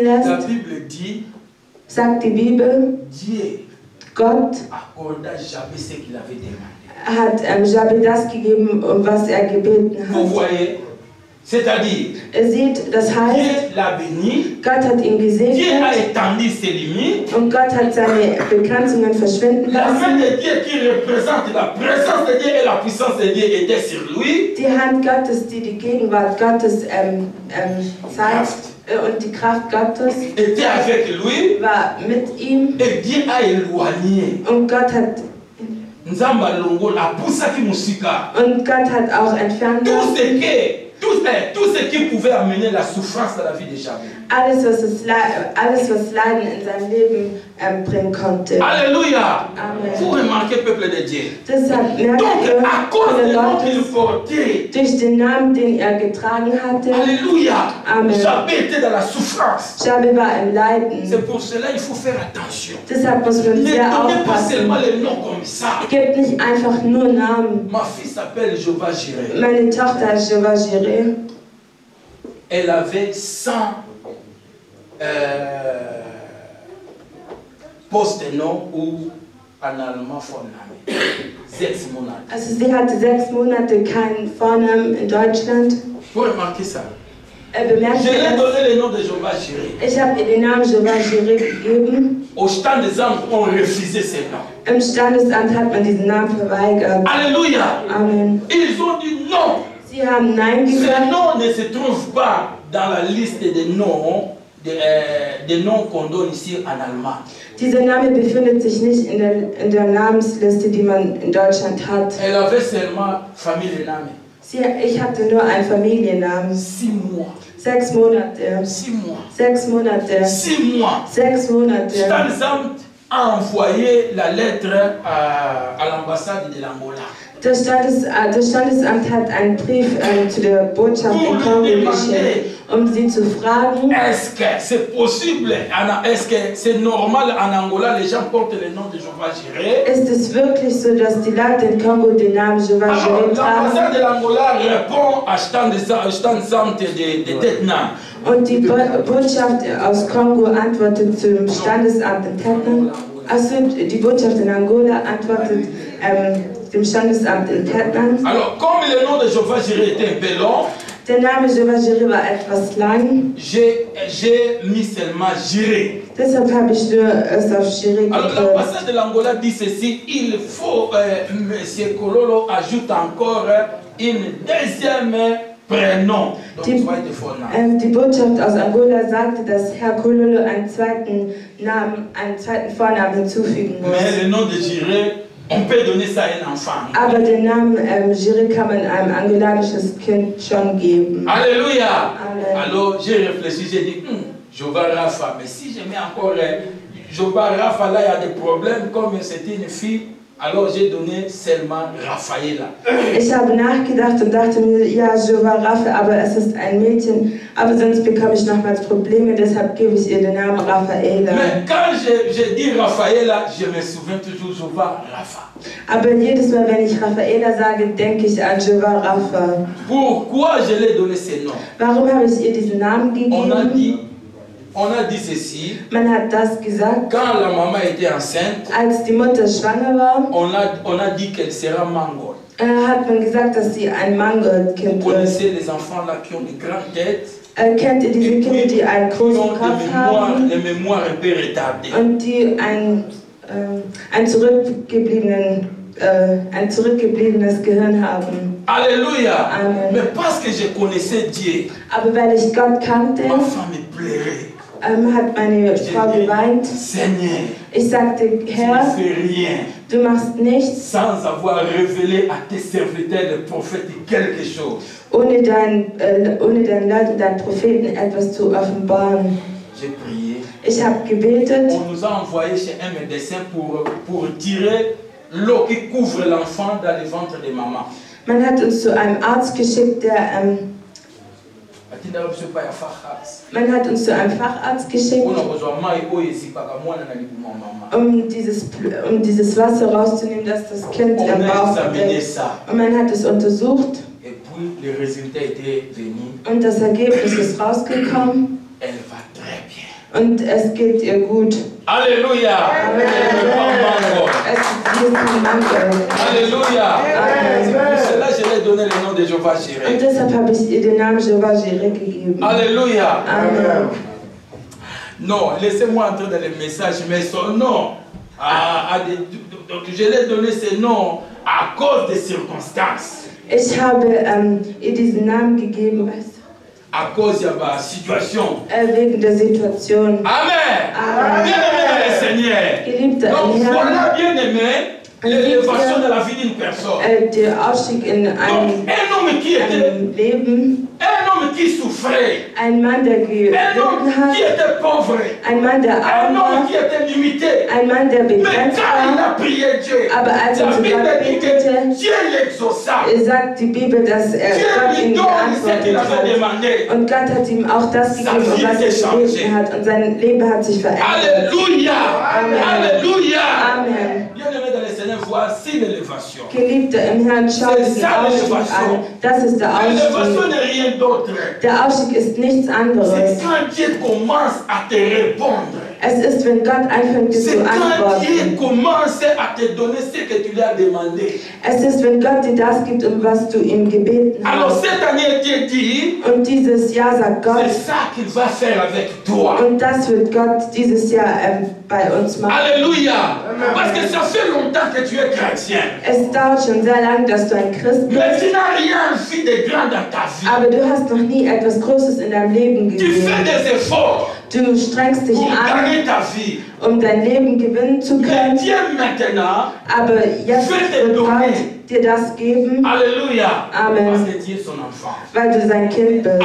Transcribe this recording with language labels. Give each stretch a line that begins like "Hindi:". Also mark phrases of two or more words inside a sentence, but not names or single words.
French: la
German: lässt,
French: Bible dit,
German: sagt die Bibel,
French: Dieu
German: Gott
French: accorda jamais ce qu'il avait demandé.
German: hat Jabé das gegeben, um was er gebeten
French: Vous
German: hat.
French: voyez? C'est-à-dire,
German: Sieht, das heißt,
French: Dieu l'a béni,
German: Gott hat ihn
French: Dieu a
German: gesegnet
French: étendu ses limites.
German: und Gott hat seine Begrenzungen verschwinden
French: La main
German: lassen.
French: de Dieu qui représente la présence de Dieu et la puissance de Dieu était sur lui.
German: Die Hand Gottes, die die Gegenwart Gottes zeigt und die Kraft Gottes
French: Était avec lui
German: war mit ihm
French: et Dieu a éloigné.
German: und Gott hat
Lingala: Nzamba Longo la poussa qui musika.
German: auch entfernt lassen.
French: Tout ce qui pouvait amener la souffrance dans la vie de Jabé.
German: Alles, was Leiden in seinem Leben bringen konnte.
French: Alléluia.
German: Amen.
French: Vous remarquez, peuple de Dieu.
German: Deshalb
French: Donc,
German: merkt
French: à cause
German: ihr,
French: du nom qu'il
German: Gottes,
French: portait,
German: durch den Namen, den er getragen hatte,
French: Alléluia,
German: Amen.
French: Jabé était dans la souffrance.
German: Jabé war im Leiden.
French: C'est pour cela qu'il faut faire attention.
German: Deshalb muss man
French: Ne
German: sehr
French: donnez pas
German: aufpassen.
French: seulement les noms comme ça.
German: Gebt nicht einfach nur Namen.
French: Ma fille s'appelle Jehovah Jireh.
German: Meine Tochter ist Jehovah Jireh.
French: Elle avait 100 postes de nom ou en allemand
German: von Namen. 6 Monate. Also sie hatte 6 Monate keinen Vornamen in Deutschland.
French: Vous remarquez ça?
German: Bemerkt
French: Je lui ai
German: ihr
French: donné le nom de Jehovah Jireh.
German: das? Ich habe ihr den Namen Jehovah Jireh gegeben.
French: Au stand des hommes, on refusait ce nom.
German: Im Standesamt hat man diesen Namen verweigert.
French: Alléluia.
German: Amen.
French: Ils ont dit non.
German: Sie haben Nein
French: Ce
German: gesagt.
French: nom ne se trouve pas dans la liste des noms qu'on donne ici en allemand.
German: Dieser Name befindet sich nicht in der Namensliste, die man in Deutschland hat.
French: Elle avait seulement famille de Name.
German: Ich hatte nur einen Familiennamen.
French: 6 mois.
German: 6 Monate.
French: 6 mois.
German: 6 Monate.
French: 6 mois.
German: 6 Monate.
French: Standesamt a envoyé la lettre à l'ambassade de l'Angola.
German: Das Standesamt hat einen Brief zu der Botschaft in Kongo geschickt, um sie zu fragen,
French: Est-ce que c'est possible, est-ce que c'est normal en Angola, les gens portent le nom de Jehovah Jireh?
German: ist es wirklich so, dass die Leute in Kongo den Namen Jehovah
French: Alors,
German: Jireh
French: l'ambassade
German: tragen?
French: de l'Angola répond à Standesamt de Tetna.
German: Und die Botschaft aus Kongo antwortet zum Standesamt in Tetna. Also die Botschaft in Angola antwortet dem Standesamt in Tetna.
French: Alors, comme le nom de Jehovah Jireh était un peu long,
German: Der Name Jehovah Jireh war etwas lang,
French: j'ai mis seulement Jireh.
German: deshalb habe ich nur es auf Jireh
French: Alors,
German: gekürzt.
French: l'ambassade de l'Angola dit ceci, il faut, M. Kololo ajoute encore une deuxième prénom. Donc,
German: zweite Vorname. Die Botschaft aus Angola sagte, dass Herr Kololo einen zweiten Vornamen hinzufügen muss.
French: Mais le nom de Jireh, on peut donner ça à un enfant.
German: Aber den Namen Jireh kann man einem angolanisches Kind schon geben.
French: Alléluia.
German: Amen.
French: Alors, j'ai réfléchi, j'ai dit, Jehovah Rapha, mais si je mets encore Jehovah Rapha, là, il y a des problèmes, comme c'était une fille, Alors j'ai donné seulement Raffaella.
German: Ich habe nachgedacht und dachte mir, ja, Jova Raphael, aber es ist ein Mädchen, aber sonst bekomme ich nochmals Probleme, deshalb gebe ich ihr den Namen Raffaella.
French: Mais quand je dis Raffaella, je me souviens toujours Jova Rapha.
German: Aber jedes Mal, wenn ich Raffaella sage, denke ich an Jova Rapha.
French: Pourquoi je l'ai donné ce nom?
German: Warum habe ich ihr diesen Namen gegeben?
French: On a dit ceci.
German: Man hat das gesagt.
French: Quand la maman était enceinte,
German: als die Mutter schwanger war,
French: on a dit qu'elle sera Mangold.
German: Hat man gesagt, dass sie ein Mangold-Kind
French: Vous
German: wird.
French: connaissez les enfants là qui ont de grandes têtes.
German: Kennt ihr diese Kinder, die einen großen Kopf haben?
French: Les mémoires un peu retardées.
German: Und die ein zurückgebliebenes Gehirn haben.
French: Alléluia.
German: Amen.
French: Mais parce que je connaissais Dieu,
German: Aber weil ich Gott kannte,
French: ma femme me pleurait.
German: Hat meine Frau geweint.
French: Seigneur,
German: ich sagte, Herr,
French: tu ne fais rien
German: du machst nichts,
French: sans avoir révélé à tes serviteurs, les prophètes, quelque chose.
German: Ohne deinen Leuten, deinen Propheten etwas zu offenbaren.
French: J'ai prié.
German: Ich habe gebetet.
French: On nous a envoyé chez un médecin pour tirer l'eau qui couvre l'enfant dans le ventre de maman.
German: Man hat uns zu einem Arzt geschickt, man hat uns zu einem Facharzt geschickt, um dieses Wasser rauszunehmen, das das Kind im Bauch hatte. Und man hat es untersucht. Und das Ergebnis ist rausgekommen. Und es geht ihr gut. Halleluja! Es ist kein Mangel. Halleluja!
French: Pour cela, je l'ai donné le nom de Jehovah Jireh.
German: Und deshalb habe ich ihr den Namen Jehovah Jireh gegeben.
French: Alléluia!
German: Amen.
French: Non, laissez-moi entrer dans le message, mais son nom, donc je l'ai donné ce nom à cause des circonstances.
German: Ich habe ihr diesen Namen gegeben, weißt du?
French: À cause de la situation.
German: Wegen der Situation.
French: Amen.
German: Amen.
French: Bien-aimé dans le Seigneur.
German: Geliebter
French: Donc
German: im Herrn.
French: voilà, bien-aimé, l'élévation de la vie d'une personne.
German: Der Aufstieg in einem Leben.
French: Un homme qui souffrait.
German: Ein Mann, der gelitten hat.
French: Qui était pauvre.
German: Ein Mann, der arm war.
French: Un homme qui était limité.
German: Ein Mann, der begrenzt
French: il
German: war.
French: a prié Dieu.
German: Aber als er zu Gott betete, sagt die Bibel, dass Gott ihm geantwortet hat. Und Gott hat ihm auch das gegeben, was er gebeten hat. Und sein Leben hat sich verändert. Halleluja! Amen. Halleluja! Amen.
French: Bien-aimé dans le Seigneur, voici l'élévation.
German: Geliebte im Herrn, schaut den Aufstieg an. Das ist der
French: L'élévation n'est
German: Aufstieg.
French: rien d'autre.
German: Der Aufstieg ist nichts anderes.
French: C'est quand Dieu commence à te répondre.
German: Es ist, wenn Gott anfängt, dir
French: C'est
German: zu
French: quand Dieu
German: antworten.
French: commence à te donner ce que tu lui as demandé.
German: Es ist, wenn Gott dir das gibt, um was du ihm gebeten
French: Alors
German: hast.
French: cette année, Dieu dit,
German: Und dieses Jahr sagt Gott,
French: c'est ça qu'il va faire avec toi.
German: und das wird Gott dieses Jahr bei uns machen.
French: Alléluia. Parce que ça fait longtemps que tu es chrétien.
German: Es dauert schon sehr lange, dass du ein Christ bist.
French: Mais tu n'as rien fait de grand dans ta vie.
German: Aber du hast noch nie etwas Großes in deinem Leben
French: Tu fais
German: gesehen.
French: des efforts
German: Du strengst dich
French: pour
German: an,
French: gagner ta vie.
German: um dein Leben gewinnen zu
French: Mais
German: können.
French: Dieu maintenant,
German: Aber jetzt wird Gott dir das geben, Alléluia. Amen.
French: Parce que Dieu est son enfant.
German: weil du sein Kind bist.